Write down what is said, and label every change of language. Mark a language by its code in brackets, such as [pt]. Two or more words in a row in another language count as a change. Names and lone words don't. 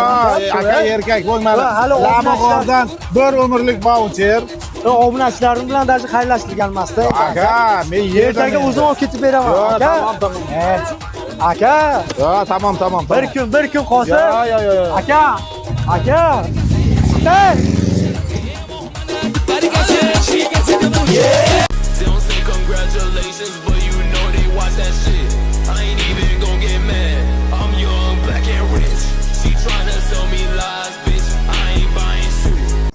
[uz] Aka erkak bo'lmadi. Hali Lamborghinidan bir umrlik voucher. Obunachilarim bilan даже xayrlashtirganmasdi. Aka, men Ertaga o'zim olib ketib beraman. Aka. Aka. Tamam. Bir kun qolsa. Aka. [en] Hey! They don't say congratulations, but you know they watch that shit. I ain't even gon' get mad. I'm young, black and rich. She tryna sell me lies, bitch. I ain't buying shit.